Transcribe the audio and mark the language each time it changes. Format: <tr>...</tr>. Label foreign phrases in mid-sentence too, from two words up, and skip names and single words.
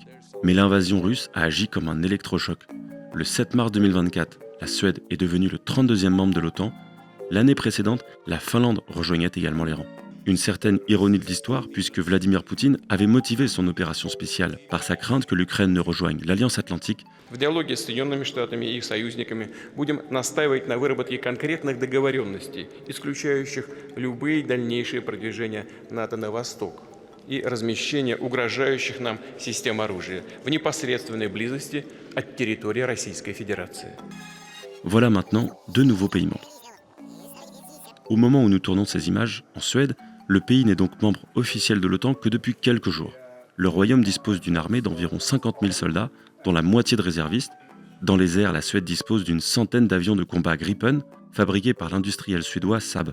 <fr>Mais l'invasion russe a agi comme un électrochoc. Le 7 mars 2024, la Suède est devenue le 32e membre de l'OTAN. L'année précédente, la Finlande rejoignait également les rangs. Une certaine ironie de l'histoire, puisque Vladimir Poutine avait motivé son opération spéciale par sa crainte que l'Ukraine ne rejoigne l'Alliance Atlantique.</fr> <ru>В диалоге с Соединенными Штатами и их союзниками будем настаивать на выработке конкретных договоренностей, исключающих любые дальнейшие продвижения НАТО на восток и размещение угрожающих нам систем оружия в непосредственной близости от территории Российской Fédération.</ru> <fr>Voilà maintenant 2 nouveaux pays membres. Au moment où nous tournons ces images, en Suède, le pays n'est donc membre officiel de l'OTAN que depuis quelques jours. Le Royaume dispose d'une armée d'environ 50 000 soldats, dont la moitié de réservistes. Dans les airs, la Suède dispose d'une centaine d'avions de combat Gripen, fabriqués par l'industriel suédois Saab.</fr>